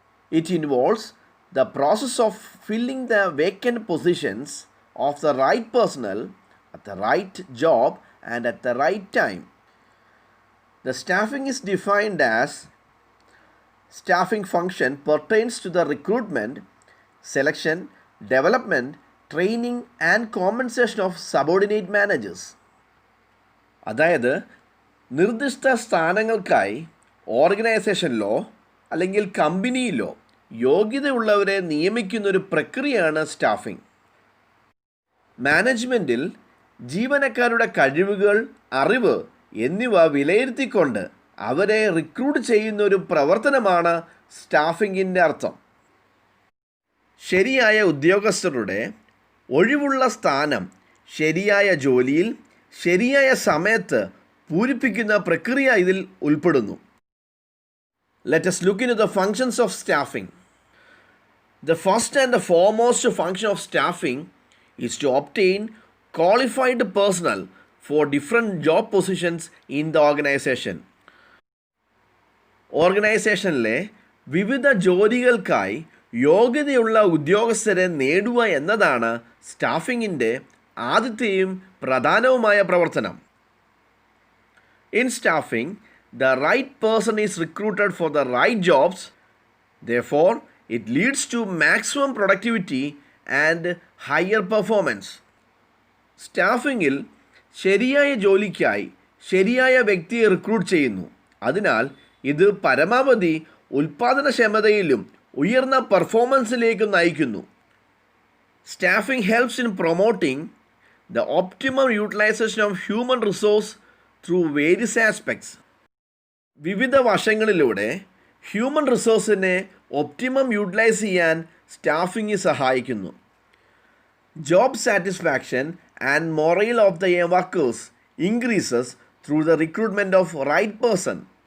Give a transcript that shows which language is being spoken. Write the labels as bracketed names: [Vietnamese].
[English] It involves the process of filling the vacant positions of the right personnel at the right job and at the right time. The staffing is defined as staffing function pertains to the recruitment, selection, development, training and compensation of subordinate managers. [Malayalam] അതായത് നിർദ്ദിഷ്ട സ്ഥാനങ്ങൾക്കായി ഓർഗനൈസേഷനിലോ അല്ലെങ്കിൽ കമ്പനിയിലോ യോഗ്യതയുള്ളവരെ നിയമിക്കുന്നൊരു പ്രക്രിയയാണ് staffing. മാനേജ്മെൻറ്റിൽ ജീവനക്കാരുടെ കഴിവുകൾ, അറിവ് എന്നിവ വിലയിരുത്തിക്കൊണ്ട് അവരെ recruit ചെയ്യുന്ന ഒരു പ്രവർത്തനമാണ് സ്റ്റാഫിങ്ങിൻ്റെ അർത്ഥം. ശരിയായ ഉദ്യോഗസ്ഥരുടെ ഒഴിവുള്ള സ്ഥാനം ശരിയായ ജോലിയിൽ ശരിയായ സമയത്ത് പൂരിപ്പിക്കുന്ന പ്രക്രിയ ഇതിൽ ഉൾപ്പെടുന്നു. [English] Let us look into the functions of staffing. The first and the foremost function of staffing is to obtain qualified personnel for different job positions in the organization. [Malayalam] ഓർഗനൈസേഷനിലെ വിവിധ ജോലികൾക്കായി യോഗ്യതയുള്ള ഉദ്യോഗസ്ഥരെ നേടുക എന്നതാണ് സ്റ്റാഫിങ്ങിൻ്റെ ആദ്യത്തെയും പ്രധാനവുമായ പ്രവർത്തനം. [English] In staffing, the right person is recruited for the right jobs. Therefore, it leads to maximum productivity and higher performance. [Malayalam] സ്റ്റാഫിങ്ങിൽ ശരിയായ ജോലിക്കായി ശരിയായ വ്യക്തിയെ റിക്രൂട്ട് ചെയ്യുന്നു. അതിനാൽ ഇത് പരമാവധി ഉൽപ്പാദനക്ഷമതയിലും ഉയർന്ന പെർഫോമൻസിലേക്കും നയിക്കുന്നു. [English] Staffing helps in promoting the optimum utilization of human resource through various aspects. [Malayalam] വിവിധ വശങ്ങളിലൂടെ ഹ്യൂമൻ റിസോഴ്സിനെ ഒപ്റ്റിമം യൂട്ടിലൈസ് ചെയ്യാൻ സ്റ്റാഫിംഗ് സഹായിക്കുന്നു. [English] Job satisfaction and morale of the workers increases through the recruitment of right person.